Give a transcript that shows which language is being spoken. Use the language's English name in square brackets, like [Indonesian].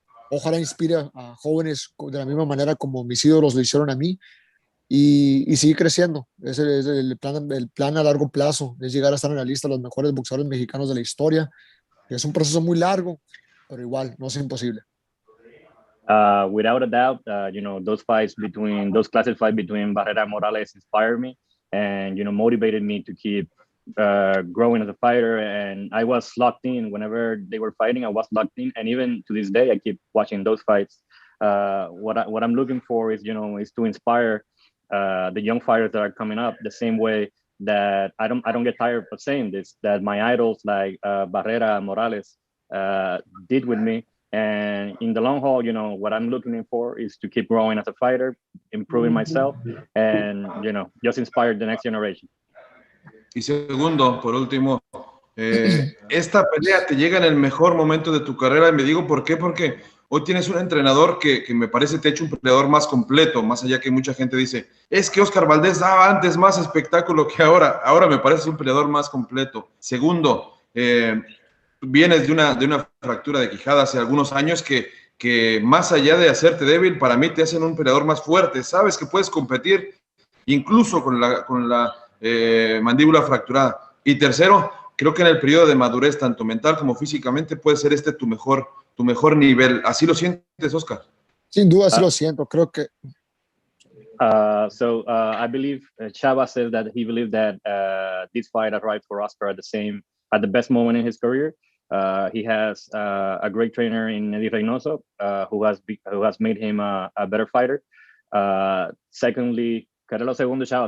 [Spanish] Ojalá inspire a jóvenes de la misma manera como mis ídolos lo hicieron a mí y seguir creciendo. Ese es el plan a largo plazo, es llegar a estar en la lista de los mejores boxeadores mexicanos de la historia. Es un proceso muy largo, pero igual no es imposible. [English] Without a doubt, those classic fights between Barrera and Morales inspired me and, motivated me to keep growing as a fighter. And I was locked in whenever they were fighting. I was locked in, and even to this day, I keep watching those fights. What I'm looking for is to inspire the young fighters that are coming up the same way that I don't get tired of saying this, that my idols like Barrera and Morales did with me. And in the long haul, what I'm looking for is to keep growing as a fighter, improving myself, and, just inspire the next generation. [Spanish] Y segundo, por último, esta pelea te llega en el mejor momento de tu carrera, y me digo por qué, porque hoy tienes un entrenador que me parece te ha hecho un peleador más completo, más allá que mucha gente dice, es que Oscar Valdez daba antes más espectáculo que ahora me parece un peleador más completo. Segundo, vienes de una fractura de quijada hace algunos años que más allá de hacerte débil, para mí te hacen un peleador más fuerte. Sabes que puedes competir incluso con la mandíbula fracturada. Y tercero, creo que en el periodo de madurez, tanto mental como físicamente, puede ser tu mejor nivel. ¿Así lo sientes, Oscar? Sin duda, así lo siento. Creo que... [English] I believe Chava says that he believed that this fight arrived for Oscar at the best moment in his career. He has a great trainer in Eddie Reynoso, who has made him a better fighter. Secondly, [Spanish] ¿qué era lo segundo, Chava?